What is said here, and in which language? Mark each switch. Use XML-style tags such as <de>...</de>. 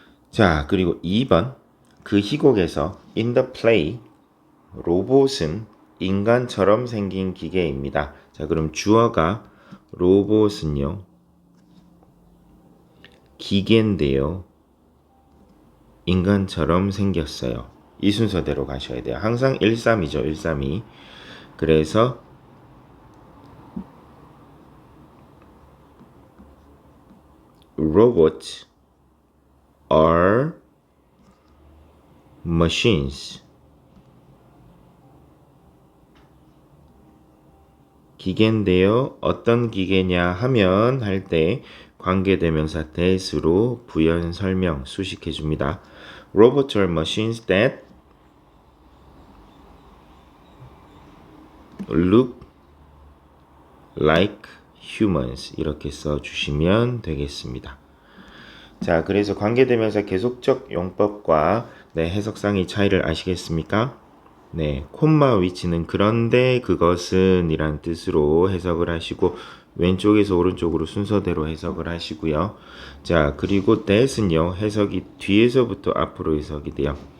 <ko>자, 그리고 2번 그 희곡에서</ko> <en>in the play</en> <ko>로봇은 인간처럼 생긴 기계입니다. 자, 그럼 주어가 로봇은요 기계인데요 인간처럼 생겼어요. 이 순서대로 가셔야 돼요. 항상 132죠. 132.</ko> <en>그래서 robots are machines.</en> <ko>기계인데요. 어떤 기계냐 하면 할 때 관계대명사</ko> <en>that</en> <ko>으로 부연 설명 수식해 줍니다.</ko> <en>Robots are machines that look like humans</en> <ko>이렇게 써주시면 되겠습니다. 자, 그래서 관계대명사 계속적 용법과 해석상의 차이를 아시겠습니까? 네, 콤마 위치는 그런데 그것은 이란 뜻으로 해석을 하시고 왼쪽에서 오른쪽으로 순서대로 해석을 하시고요. 자, 그리고 that은요 해석이 뒤에서부터 앞으로 해석이 돼요.</ko>